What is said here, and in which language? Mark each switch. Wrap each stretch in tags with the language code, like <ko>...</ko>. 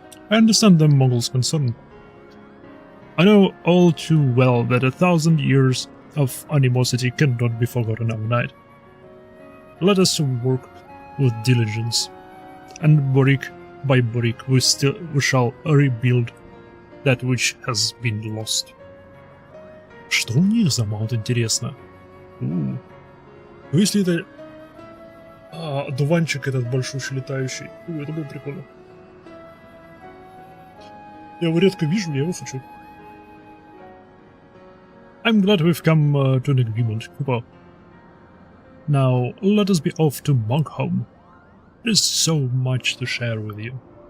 <en>I understand the Mongols' concern. I know all too well that 1,000 years of animosity cannot be forgotten overnight. Let us work with diligence, and brick by brick we shall rebuild that which has been lost.</en> <ru>Что у них за маунт, интересно? Ну, если это одуванчик этот большущий летающий, это было прикольно. Я его редко вижу, я его хочу.</ru> <en>I'm glad we've come to an agreement, Cooper. Now, let us be off to Monkholm. There is so much to share with you.</en>